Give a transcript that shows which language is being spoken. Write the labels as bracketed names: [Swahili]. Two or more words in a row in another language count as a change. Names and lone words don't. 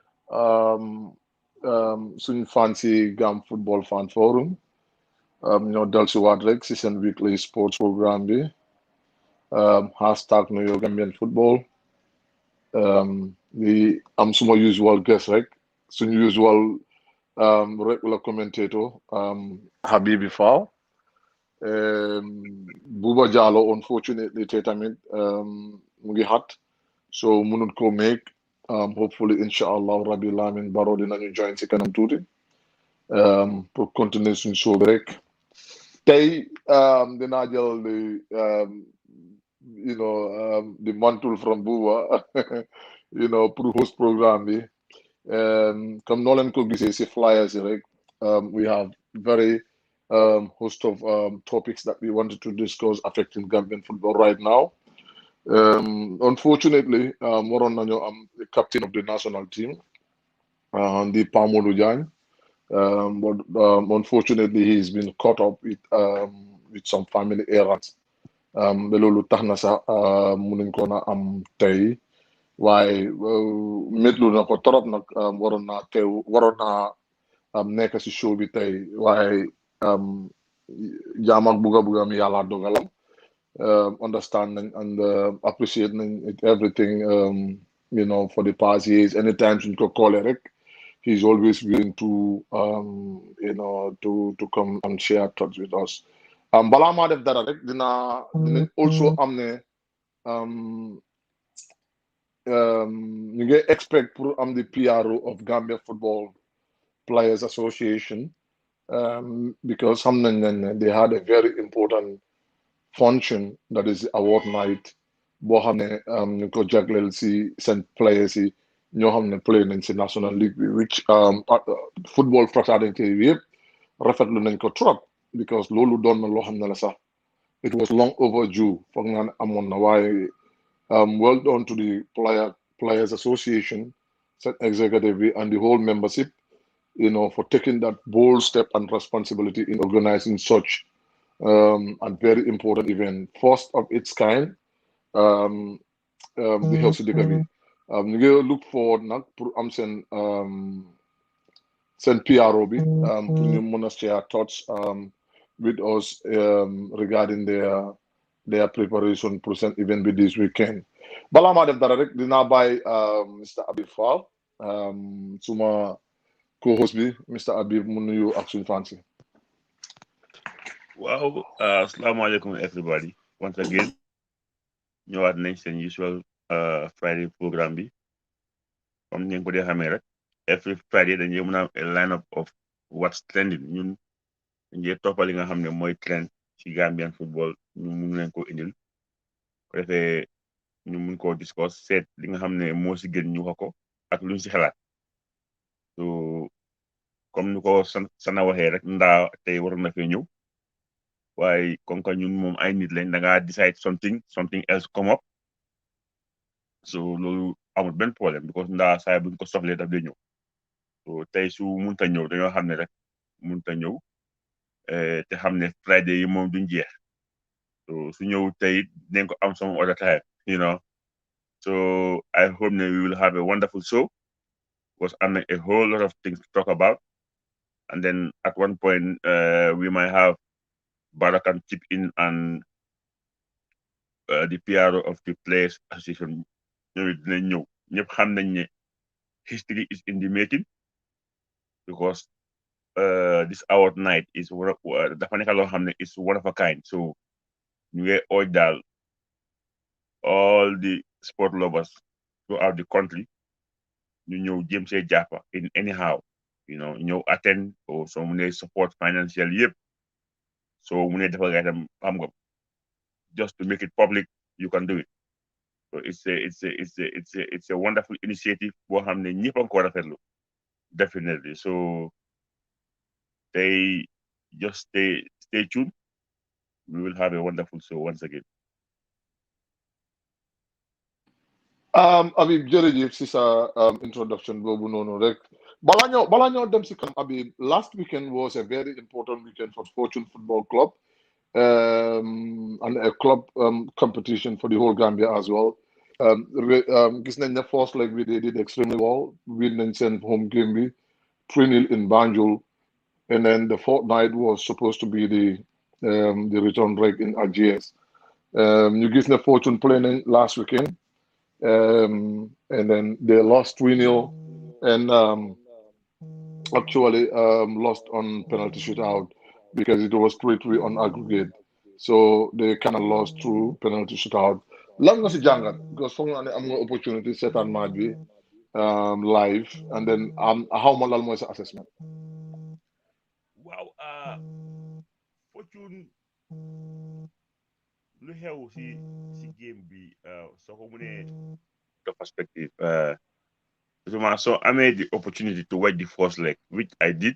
[Wolof] um, suñ fancy Gam Football Fan Forum ñoo dal si waat rek si seen [English] weekly sports programme [Wolof] bi hashtag New Gambian Football di am suma [English] usual guest [Wolof] rek suñ [English] usual regular commentator [Wolof] Habibi Faw Buba Jallow unfortunately tey tamit mu ngi xat so munut ko [English] make hopefully [Wolof] inshallah Rabbi Lamin Baro dinañu join si kanam tuuti [French] pour continuer [Wolof] suñ show bi rek tey dinaa jël [English] the mantle from Buba pour host programme [Wolof] bi comme noo leen ko gisee si flyers yi rek [English] we have very host of topics that we wanted to discuss affecting Gambian football right now. Unfortunately, [Wolof] waroon nañoo am [English] the captain of the national team, the Pamodu Jan. But unfortunately, he's been caught up with some family errands. [Wolof] Ba loolu tax na sax munuñ ko na am tey waaye métlu na ko torop nag waroon naa nekk si show bi tey waaye jaam ak buga mi yàlla dogalam [English] understand and appreciate everything for the past years anytime [Wolof] suñ ko callee rek [English] he's always willing to to come and share thoughts with us [Wolof] balaa maa def dara rek dinañ [English] also [Wolof] am ne ñu ngi [English] expect pour am the PRO of Gambia Football Players Association because xam [Wolof] nañ ne [English] they had a very important function that is award night [Wolof] boo xam ne ñu ko jagleel si seen players yi ñoo xam ne play nañ si [English] National League bi which football fraternité [Wolof] yi yëpp rafetlu nañ ko trop [English] because [Wolof] loolu doon na loo xam ne la sax [English] it was long overdue [Wolof] foog naa ne amoon na [English] waaye well done to the players association set executive and the whole membership for taking that bold step and responsibility in organizing such and very important event, first of its kind, the Helsi Dekabi. [Wolof] You ngi [English] look forward [Wolof] nag pour am seen PRO bi pour ñu mën a [English] share thoughts with us regarding their preparation [Wolof] pour seen event bi [English] this weekend. [Wolof] Balaa maa def dara rek dinaa bàyyi Mr. Habib Fall suma co-host bi Mr. Habib mu nuyu ak suñu fans yi. [English] Wow, assalamualaikum everybody. Once again, [Wolof] ñëwaat nañ seen [English] usual Friday programme [Wolof] bi comme ngeen ko dee xamee rek [English] every Friday [Wolof] dañuy mën a am [English] a line-up of what's trending [Wolof] ñun dañuy toppal li nga xam ne mooy trend ci [English] Gambian football [Wolof] ñu mun leen ko indil ko defee ñu mun koo discuss seet li nga xam ne moo si gën ñu wax ko ak luñ si xalaat so comme ni ko sana waxee rek ndaa tey waroon na fee ñëw waaye [French] comme que [Wolof] ñun moom ay nit lañ da ngaa [English] decide something else come up [Wolof] so loolu amul benn problème because ndaa saay buñ ko soxlee daf dee ñëw so tey su munta ñëw dañoo xam ne rek munta ñëw te xam ne Friday yi moom duñ jeex [English] so [Wolof] su ñëw tey dinañ ko am [English] some other time so I hope ne we will have a wonderful show because [Wolof] am na [English] a whole lot of things to talk about and then at one point we might have Bara can chip in and the PRO of the Players Association [Wolof] ñoom dinañ ñëw ñëpp xam nañ ne [English] history is in the making because this award night is [Wolof] dafa nekk loo xam ne [English] is one of a kind so [Wolof] ñu ngi [English] urge daal all the sport lovers throughout the country [Wolof] ñu ñëw jéem see jàppa [English] in anyhow ñëw attend or so [Wolof] mu ne [English] support financial [Wolof] yëpp so mu ne dafa ngay tam xam nga [English] just to make it public you can do it so it's a wonderful initiative [Wolof] boo xam ne ñëpp a ko rafetlu [English] definitely so they just stay tuned we will have a wonderful show once again Habib [Wolof] jërëjëf si sa introduction boobu noonu rek balaa ñoo dem si kanam [English] Habib last weekend was a very important weekend for Fortune Football Club and a club competition for the whole Gambia as well [Wolof] gis nañ ne [English] first leg bi they did extremely well. Win [Wolof] nañ seen [English] home game bi 3-0 in Banjul, and then the fortnight was supposed to be the return leg in Algiers. You [Wolof] gis ne [English] Fortune play nañ last weekend, and then they lost 3-0, and actually lost on penalty shootout because it was 3-3 on aggregate. So they kind of lost through penalty shootout. [Wolof] Lan nga si jàngat because foog naa ne am nga opportunity seetaan match bi live, [English] and then how [Wolof] ma lan mooy sa assessment. [English] Wow, Fortune [Wolof] lu xew si game bi soo ko mënee [English] the perspective so I made the opportunity to watch the first leg, which I did.